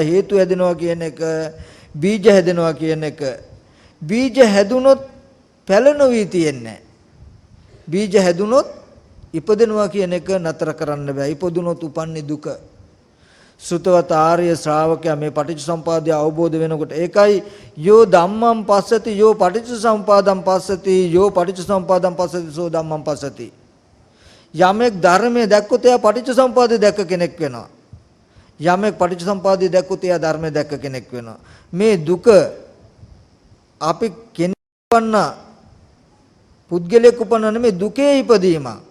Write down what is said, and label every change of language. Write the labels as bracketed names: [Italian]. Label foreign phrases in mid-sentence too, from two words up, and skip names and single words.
[Sinhala] හේතු හැදෙනවා කියන එක, බීජ හැදෙනවා කියන එක. බීජ හැදුනොත් පැල නොවි තියෙන්නේ. බීජ හැදුනොත් ඉපදෙනවා කියන එක නතර කරන්න බෑ. ඉපදුනොත් උපන්නේ දුක. සුතවත ආර්ය ශ්‍රාවකයා මේ පටිච්චසමුපාදය අවබෝධ වෙනකොට ඒකයි [Pali] යෝ ධම්මං පස්සති යෝ පටිච්චසමුපාදං පස්සති යෝ පටිච්චසමුපාදං පස්සති සෝ ධම්මං පස්සති. [Sinhala] යමෙක් ධර්මයේ දැක්කොත් එයා පටිච්චසමුපාදය දැක්ක කෙනෙක් වෙනවා. යමෙක් පටිච්චසමුපාදය දැක්කොත් එයා ධර්මයේ දැක්ක කෙනෙක් වෙනවා. මේ දුක අපි කෙනෙක් වන්න පුද්ගලයෙක් උපන්න නෙමෙයි දුකේ ඉපදීමක්.